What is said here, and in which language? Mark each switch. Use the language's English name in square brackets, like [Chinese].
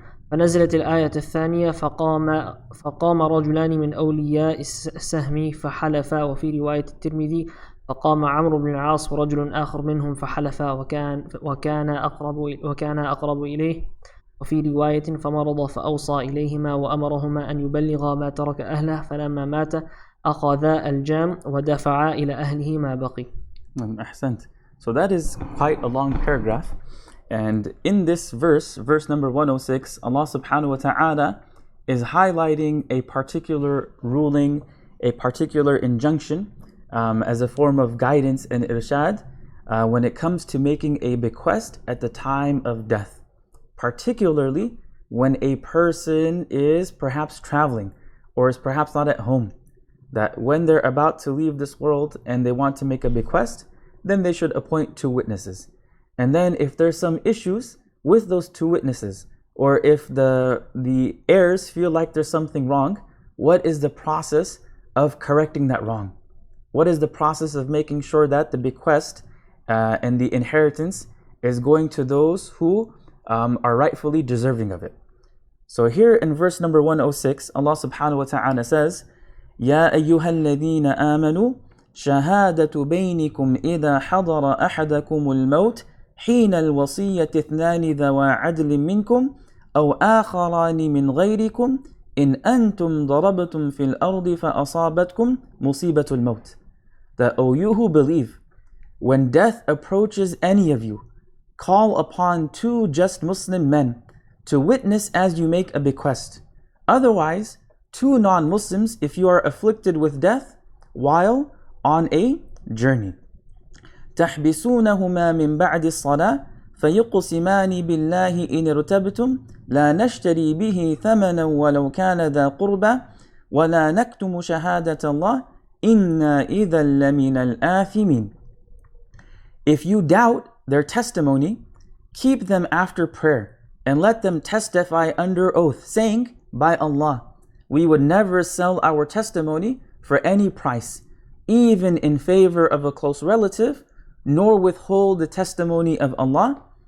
[Arabic] فنزلت الآية الثانية فقام رجلان من أولياء السهم فحلفا، وفي رواية الترمذي فقام عمرو بن العاص ورجل آخر منهم فحلفا وكان أقرب إليه، وفي رواية فمرض فأوصى إليهما وأمرهما أن يبلغا ما ترك أهله، فلما مات أخذا الجام ودفعا إلى أهله ما بقي. Ahsant. [English] So that is quite a long paragraph. And in this verse number 106, Allah subhanahu wa ta'ala is highlighting a particular ruling, a particular injunction as a form of guidance and irshad when it comes to making a bequest at the time of death. Particularly when a person is perhaps traveling or is perhaps not at home. That when they're about to leave this world and they want to make a bequest, then they should appoint two witnesses. And then if there's some issues with those two witnesses, or if the heirs feel like there's something wrong, what is the process of correcting that wrong? What is the process of making sure that the bequest and the inheritance is going to those who are rightfully deserving of it? So here in verse number 106, Allah subhanahu wa ta'ala says, [Arabic] يَا أَيُّهَا الَّذِينَ آمَنُوا شَهَادَةُ بَيْنِكُمْ إِذَا حَضَرَ أَحَدَكُمُ الْمَوْتِ حِينَ الْوَصِيَّةِ اثْنَانِ ذَوَا عَدْلٍ مِّنْكُمْ أَوْ آخَرَانِ مِنْ غَيْرِكُمْ إِنْ أَنْتُمْ ضَرَبْتُمْ فِي الْأَرْضِ فَأَصَابَتْكُمْ مُصِيبَةُ الْمَوْتِ. [English] That, O you who believe, when death approaches any of you, call upon two just Muslim men to witness as you make a bequest. Otherwise, two non-Muslims if you are afflicted with death while on a journey. [Arabic] تحبسونهما من بعد الصلاة فيقسمان بالله إن ارتبتم لا نشتري به ثمنا ولو كان ذا قربى ولا نكتم شهادة الله إنا إذا لمن الآثمين. [English] If you doubt their testimony, keep them after prayer and let them testify under oath, saying, by Allah, we would never sell our testimony for any price, even in favor of a close relative, nor withhold the testimony of Allah.